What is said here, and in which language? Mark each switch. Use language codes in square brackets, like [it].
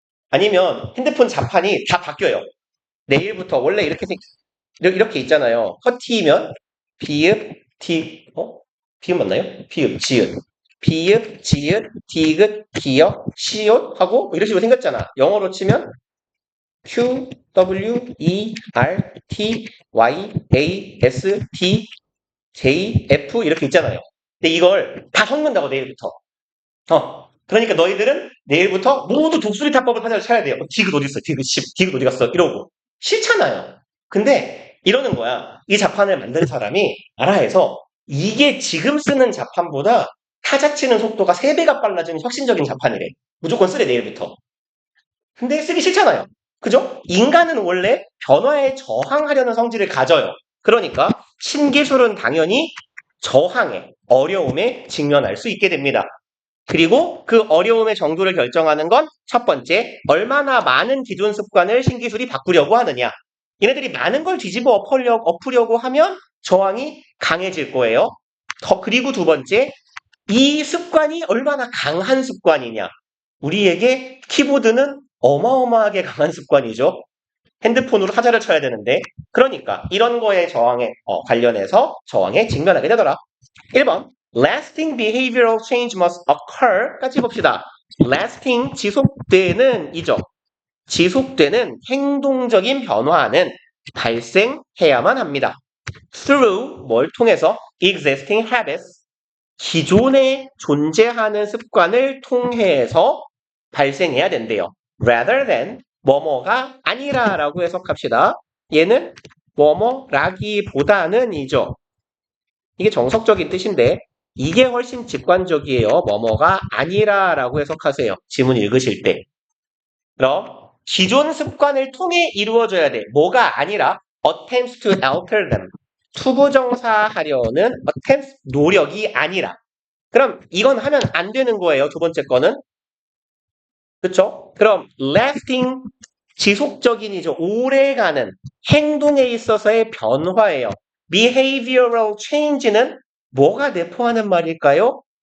[ko] 아니면 핸드폰 자판이 다 바뀌어요. 내일부터 원래 이렇게 있잖아요. 커티면 비읍, 비읍 맞나요? 비읍, 지읒. 비읍, 지읒, 디귿, 기역, 시옷 하고 이런 식으로 생겼잖아. 영어로 치면 Q, W, E, R, T, Y, A, S, T, J, F 이렇게 있잖아요. 근데 이걸 다 섞는다고 내일부터. 그러니까 너희들은 내일부터 모두 독수리 타법을 하나를 쳐야 돼요. 디귿 어디 있어? 디귿 어디 갔어? 이러고. 싫잖아요. 근데 이러는 거야. 이 자판을 만든 사람이 알아해서 이게 지금 쓰는 자판보다 타자 치는 속도가 3배가 빨라지는 혁신적인 자판이래. 무조건 쓰래, 내일부터. 근데 쓰기 싫잖아요. 그죠? 인간은 원래 변화에 저항하려는 성질을 가져요. 그러니까 신기술은 당연히 저항에, 어려움에 직면할 수 있게 됩니다. 그리고 그 어려움의 정도를 결정하는 건 첫 번째, 얼마나 많은 기존 습관을 신기술이 바꾸려고 하느냐. 얘네들이 많은 걸 뒤집어 엎으려고 하면 저항이 강해질 거예요. 그리고 두 번째, 이 습관이 얼마나 강한 습관이냐. 우리에게 키보드는 어마어마하게 강한 습관이죠. 핸드폰으로 타자를 쳐야 되는데. 그러니까 이런 거에 관련해서 저항에 직면하게 되더라. 1번. [en] Lasting behavioral change must occur. [ko] 같이 봅시다. Lasting, 지속되는 이죠. 지속되는 행동적인 변화는 발생해야만 합니다. Through, 뭘 통해서? [en] Existing habits, [ko] 기존에 존재하는 습관을 통해서 발생해야 된대요. [en] Rather than, [ko] 뭐뭐가 아니라라고 해석합시다. 얘는 뭐뭐라기보다는 이죠. 이게 정석적인 뜻인데 이게 훨씬 직관적이에요. 뭐뭐가 아니라라고 해석하세요. 지문 읽으실 때. 그럼 기존 습관을 통해 이루어져야 돼. 뭐가 아니라 [en] attempts to alter them. [ko] 투부정사하려는 attempts, 노력이 아니라. 그럼 이건 하면 안 되는 거예요. 두 번째 거는. 그쵸? 그럼 lasting, 지속적인이죠. 오래가는 행동에 있어서의 변화예요. [en] behavioral change [ko] 는 뭐가 내포하는 말일까요?